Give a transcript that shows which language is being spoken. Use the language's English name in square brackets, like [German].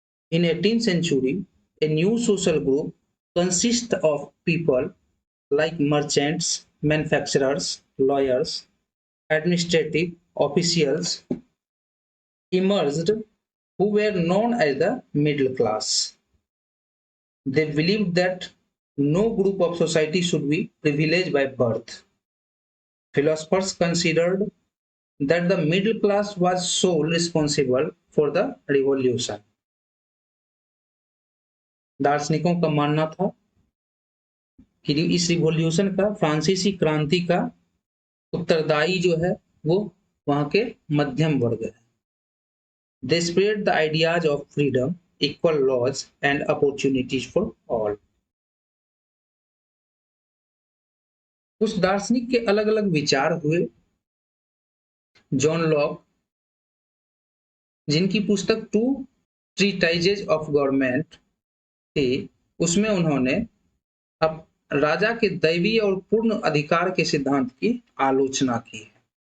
[English] In 18th century, a new social group consists of people like merchants, manufacturers, lawyers, administrative officials emerged who were known as the middle class. They believed that no group of society should be privileged by birth. Philosophers considered that the middle class was sole responsible for the revolution. [Hindi] दार्शनिकों का मानना था कि इस revolution का, फ्रांसीसी क्रांति का उत्तरदायी जो है वो वहां के मध्यम वर्ग है। [English] They spread the ideas of freedom, equal laws and opportunities for all. [Hindi] कुछ दार्शनिक के अलग अलग विचार हुए। जॉन लॉक, जिनकी पुस्तक टू ट्रीटाइजेज ऑफ गवर्नमेंट थी, उसमें उन्होंने अब राजा के दैवीय और पूर्ण अधिकार के सिद्धांत की आलोचना की है।